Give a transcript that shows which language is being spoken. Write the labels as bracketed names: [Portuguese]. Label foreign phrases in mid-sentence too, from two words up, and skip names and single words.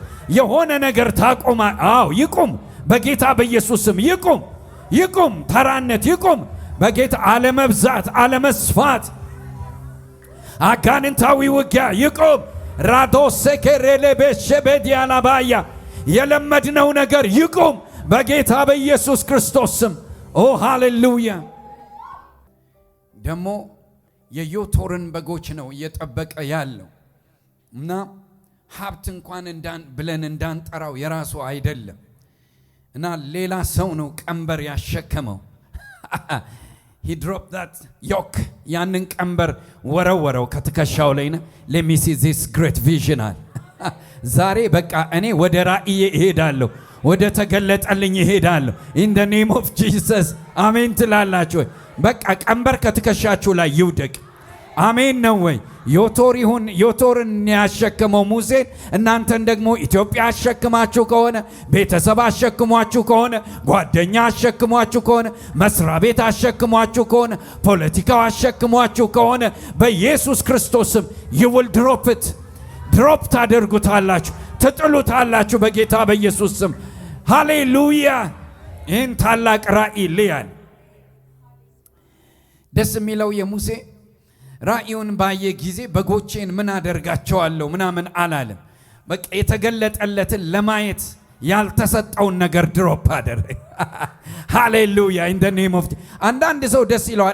[Amharic] የሆነ ነገር ታቆማ። አዎ ይቁም፣ በጌታ በኢየሱስም ይቁም፣ ይቁም። ተራነት ይቁም በጌታ አለመብዛት፣ አለመስፋት፣ አጋንንታዊ ውጊያ ይቁም። ራዶስ ከሬሌ በሸበዲያላባያ የለመድነው ነገር ይቁም በጌታ በኢየሱስ ክርስቶስ ስም። ኦ ሃሌሉያ። ደግሞ የዮቶርን በጎች ነው እየጠበቀ ያለው እና ሀብት እንኳን ብለን እንዳንጠራው የራሱ አይደለም እና ሌላ ሰው ነው ቀንበር ያሸከመው። [English] he dropped that yoke [Amharic] ያንን ቀንበር ወረወረው ከትከሻው ላይ ነው። [English] let me see this great vision [Amharic] አለ። ዛሬ በቃ እኔ ወደ ራእይ እሄዳለሁ፣ ወደ ተገለጠልኝ እሄዳለሁ። [English] in the name of Jesus [Amharic] አሜን ትላላችሁ ወይ? በቃ ቀንበር ከትከሻችሁ ላይ ይውደቅ። አሜን ነው ወይ? ዮቶርን ያሸከመው ሙሴን እናንተን ደግሞ ኢትዮጵያ አሸክማችሁ ከሆነ፣ ቤተሰብ አሸክሟችሁ ከሆነ፣ ጓደኛ አሸክሟችሁ ከሆነ፣ መስሪያ ቤት አሸክሟችሁ ከሆነ፣ ፖለቲካው አሸክሟችሁ ከሆነ በኢየሱስ ክርስቶስም [English] you will drop it። [Amharic] ድሮፕ ታደርጉታላችሁ፣ ትጥሉታላችሁ በጌታ በኢየሱስ ስም። ሃሌሉያ። ይህን ታላቅ ራእይ ልያል። ደስ የሚለው የሙሴ ራእዩን ባየ ጊዜ በጎቼን ምን አደርጋቸዋለሁ ምናምን አላለም። በቃ የተገለጠለትን ለማየት ያልተሰጠውን ነገር ድሮፕ አደረገ። ሃሌሉያ [English] in the name of። [Amharic] አንዳንድ ሰው ደስ ይለዋል።